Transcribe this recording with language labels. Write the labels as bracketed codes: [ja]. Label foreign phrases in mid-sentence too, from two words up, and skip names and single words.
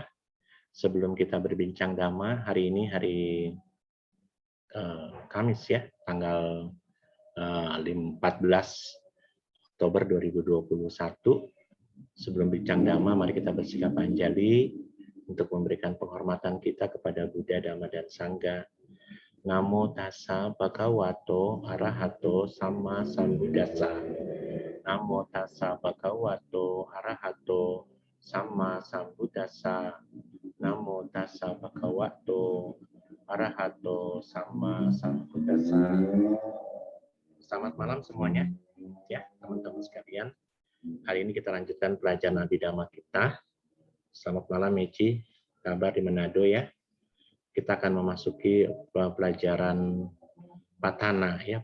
[id] Sebelum kita berbincang Dhamma, hari ini hari Kamis ya, tanggal 14 Oktober 2021. Sebelum bincang Dhamma, mari kita bersikap anjali untuk memberikan penghormatan kita kepada Buddha, Dhamma, dan Sangha. [pi] Namo tassa bhagavato arahato sama sambuddhassa. Namo tassa bhagavato arahato sama sambuddhassa. Namo tassa bhagavato arahato sama sambuddhassa. [id] Selamat malam semuanya, ya teman-teman sekalian. Hari ini kita lanjutkan pelajaran Abhidhamma kita. Selamat malam Meci, kabar di Manado ya. Kita akan memasuki pelajaran Patana ya.